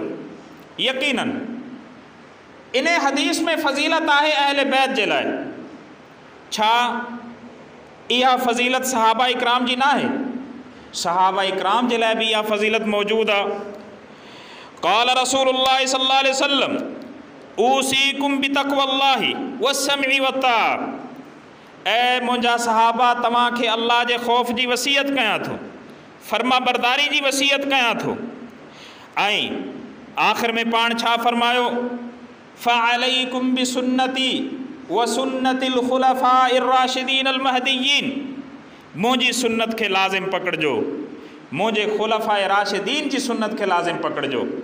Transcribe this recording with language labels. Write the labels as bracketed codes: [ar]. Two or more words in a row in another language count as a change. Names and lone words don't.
[sd] यकीनन इन हदीस में फ़ज़ीलत आहे अहले बैत जे लाइ। छा इहा फ़ज़ीलत सहाबा इकराम जी न आहे? सहाबा इकराम जे लाइ बि इहा फ़ज़ीलत मौजूदु आहे। [ar] قال رسول الله صلى الله عليه وسلم أوصيكم بتقوى الله والسمع والطاعة, [sd] ऐं मुंहिंजा सहाबा तव्हांखे अल्लाह जे ख़ौफ़ जी वसीयत कयां थो, फर्मा बरदारी जी वसीयत कयां थो। ऐं आख़िर में पाण छा फरमायो, [ar] فعليكم بسنتي وسنة الخلفاء الراشدين المهديين, [sd] मुंहिंजी सुन्नत खे लाज़िम पकड़िजो, मुंहिंजे ख़ुलफ़ाए राशिदीन जी सुन्नत खे लाज़िम पकड़िजो।